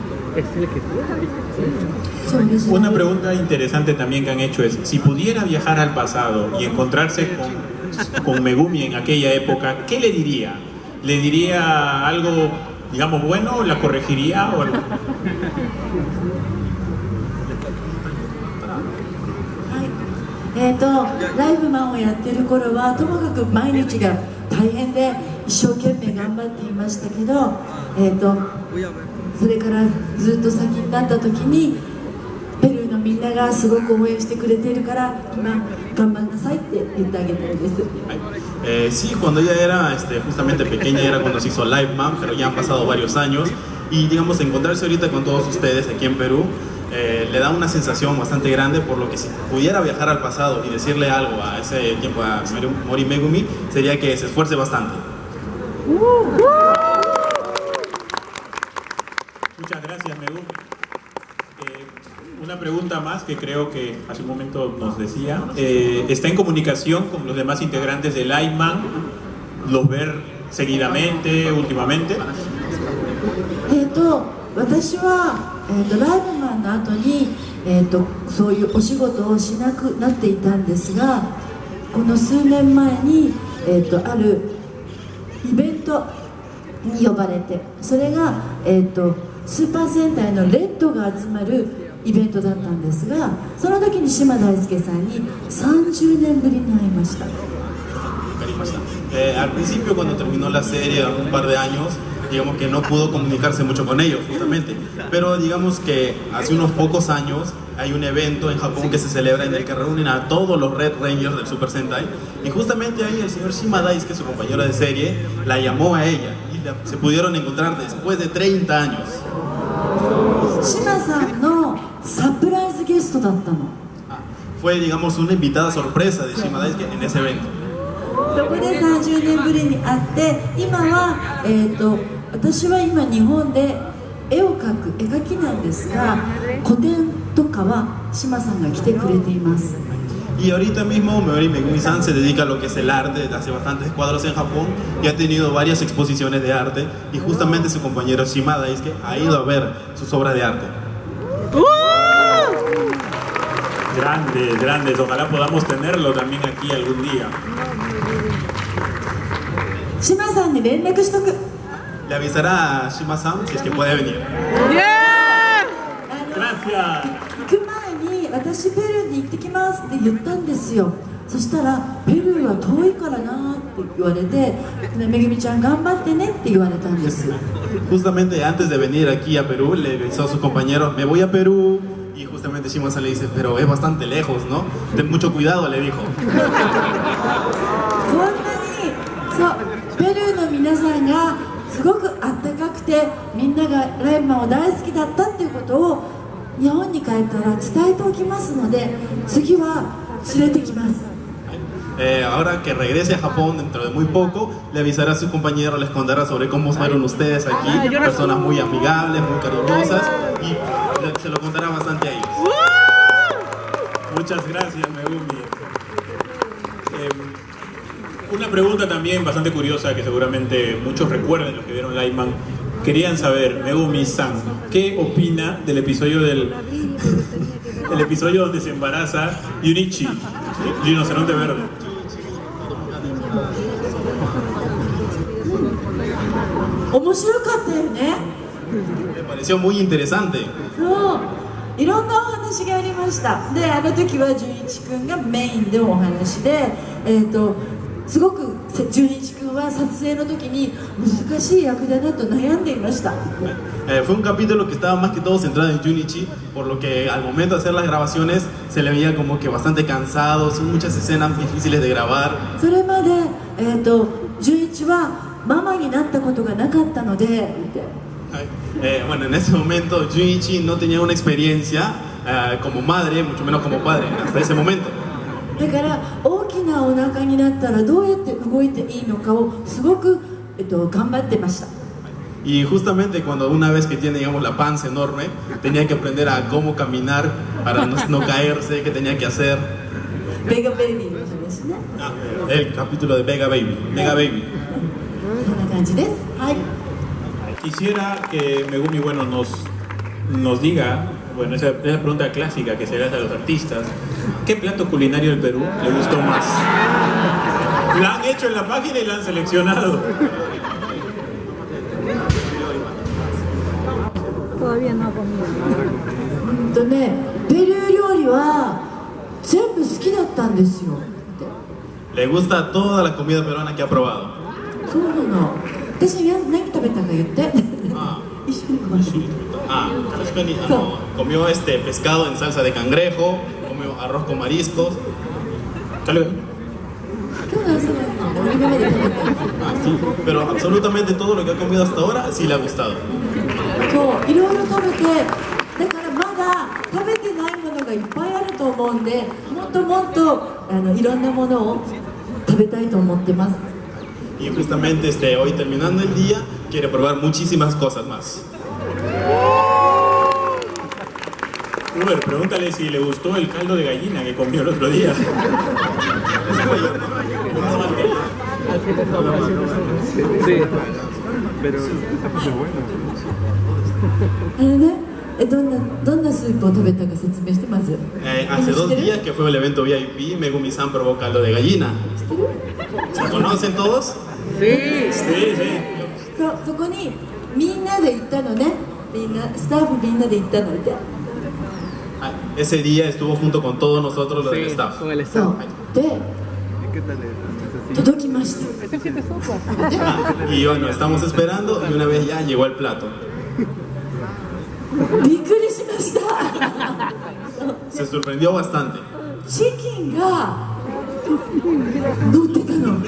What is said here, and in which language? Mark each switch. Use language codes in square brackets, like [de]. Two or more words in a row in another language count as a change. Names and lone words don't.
[es] Es el que Una pregunta interesante también que han hecho es, si pudiera viajar al pasado y encontrarse con Megumi en aquella época, ¿qué le diría? ¿Le diría algo, digamos, bueno? ¿La corregiría o algo? [ja] ライブマンをやってる頃はともかく毎日が大変で一生懸命頑張っていましたけど、それからずっと先になった時にペルーのみんながすごく応援してくれているから今頑張んなさいって言ってあげたいです。 [es] Sí, cuando ella era justamente pequeña era cuando se hizo Live Man, pero ya han pasado varios años y digamos encontrarse ahorita con todos ustedes aquí en Perú le da una sensación bastante grande, por lo que si pudiera viajar al pasado y decirle algo a ese tiempo a Mori Megumi sería que se esfuerce bastante. Muchas gracias, Megumi. Una pregunta más que creo que hace un momento nos decía. ¿Está en comunicación con los demás integrantes de Live Man? ¿Los ver seguidamente, últimamente? [ja] 私は、ライブマンの後に、そういうお仕事をしなくなっていたんですが、この数年前に、あるイベントに呼ばれて、それが、スーパー戦隊のレッドが集まるイベントだったんですが、その時に島大輔さんに30年ぶりに会いました。 [es] Al principio, cuando terminó la serie, un par de años, digamos que no pudo comunicarse mucho con ellos, justamente. Pero digamos que hace unos pocos años hay un evento en Japón que se celebra en el que reúnen a todos los Red Rangers del Super Sentai. Y justamente ahí el señor Shima Daisuke, su compañero de serie, la llamó a ella. Y se pudieron encontrar después de 30 años. [ja] Shima-san no [en] surprise guest [ja] だったの。 [es] Fue, digamos, una invitada sorpresa de Shima Daisuke en ese evento. [ja] そこで30年ぶりに会って今は、私は今日本で絵を描く絵描きなんですが個展とかは島さんが来てくれています。 [es] Y ahorita mismo Mori Megumi-san se dedica a lo que es el arte, hace bastantes cuadros en Japón y ha tenido varias exposiciones de arte y justamente su compañero Shima Daisuke ha ido a ver sus obras de arte. Grandes, grandes. Ojalá podamos tenerlo también aquí algún día. [ja] 島さんに連絡しとく。 [es] Le avisará a Shima-san si es que puede venir. Gracias. [ja] 行く前に私ペルーに行ってきますって言ったんですよ。そしたらペルーは遠いからなって言われて、めぐみちゃん頑張ってねって言われたんです。 [es] Justamente antes de venir aquí a Perú le avisó a sus compañeros, me voy a Perú. Y justamente Shima-san le dice, pero es bastante lejos, ¿no? Ten mucho cuidado, le dijo. [ja] こんなにそうペルーの皆さんがすごくあったかくてみんながライブマンを大好きだったっていうことを日本に帰ったら伝えておきますので次は連れてきます。 [es] Ahora que regrese a Japón dentro de muy poco, le avisará a su compañero, les contará sobre cómo fueron ustedes aquí, personas muy amigables, muy cariñosas, y se lo contará bastante a ellos. Muchas gracias, Megumi. Una pregunta también bastante curiosa que seguramente muchos recuerden los que vieron Live Man. Querían saber, Megumi-san, ¿qué opina del episodio el episodio donde se embaraza Junichi, rinoceronte verde? Me pareció muy interesante. [ja] いろんなお話がありました。で、あの時は純一くんがメインでお話で、すごく純一くんは撮影の時に難しい役だなと悩んでいました。 [es] Fue un capítulo que estaba más que todo centrado en Junichi, por lo que al momento de hacer las grabaciones se le veía como que bastante cansado, son muchas escenas difíciles de grabar. [ja] それまで、純一はママになったことがなかったので。 [es] Bueno, en ese momento Junichi no tenía una experiencia como madre, mucho menos como padre, hasta ese momento. [ja] だから大きなお腹になったらどうやって動いていいのかをすごく、頑張ってました。 [es] Y justamente cuando una vez que tiene, digamos, la panza enorme, tenía que aprender a cómo caminar para no caerse, qué tenía que hacer. [ja] Vega Baby の話ね。 [es] El capítulo de Vega Baby. Vega Baby. [ja] こんな感じです。はい。 [es] Quisiera que Megumi, bueno, nos nos diga, bueno, esa pregunta clásica que se le hace a los artistas, ¿qué plato culinario del Perú le gustó más? La han hecho en la página y la han seleccionado. Todavía no ha comido. [ja] ペルー料理は全部好きだったんですよ。 [es] Le gusta toda la comida peruana que ha probado. [ja] そうなの。私が何食べたか言って。 Ah, 一緒にご飯食べた。 [es] 確かに comió pescado en salsa de cangrejo, comió arroz con mariscos. [ja] 今日の朝は今まで食べたんですよ。 [es] Ah, sí, pero absolutamente todo lo que ha comido hasta ahora sí le ha gustado. [ja] そう、いろいろ食べて、だからまだ食べてないものがいっぱいあると思うんで、もっともっといろんなものを食べたいと思ってます。 [es] Y justamente hoy terminando el día quiere probar muchísimas cosas más. Uber, pregúntale si le gustó el caldo de gallina que comió el otro día. Sí, pero esta fue buena. [ja] どんなスープを食べたか説明してまず。 [es] Hace 2 días que fue el evento VIP, Megumi-san probó caldo de gallina. ¿Se conocen todos? Sí. Sí, sí. [ja] そこにみんなで行ったのね。スタッフみんなで行ったので。 [es] Ese día estuvo junto con todos nosotros los del Sí, staff. con el [ja] そう [es] staff. [ja] で [es] ¿Qué tal es? [ja] 届きました。 [es] Ese siete sopas. Y bueno, estamos esperando y una vez ya llegó el plato. [ja] びっくりしました。 [es] Se sorprendió bastante. [ja] チキンが乗ってたの。で、